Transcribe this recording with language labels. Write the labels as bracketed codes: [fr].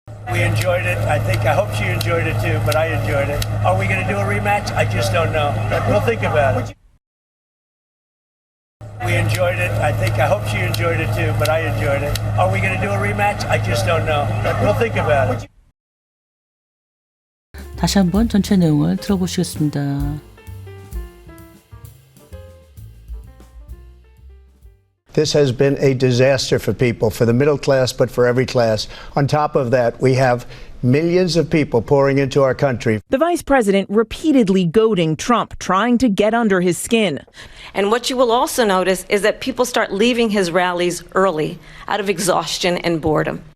[en] We enjoyed it. I hope she enjoyed it too, but I enjoyed it. Are we going to do a rematch? I just don't know. We'll think about it. We enjoyed it. I hope she enjoyed it too, but I enjoyed it. Are we going to do a rematch? I just don't know. We'll think about it. [ko] 다시 한번 전체 내용을 들어보시겠습니다. [en] This has been a disaster for people, for the middle class, but for every class. On top of that, we have millions of people pouring into our country. The vice president repeatedly goading Trump, trying to get under his skin. And what you will also notice is that people start leaving his rallies early out of exhaustion and boredom.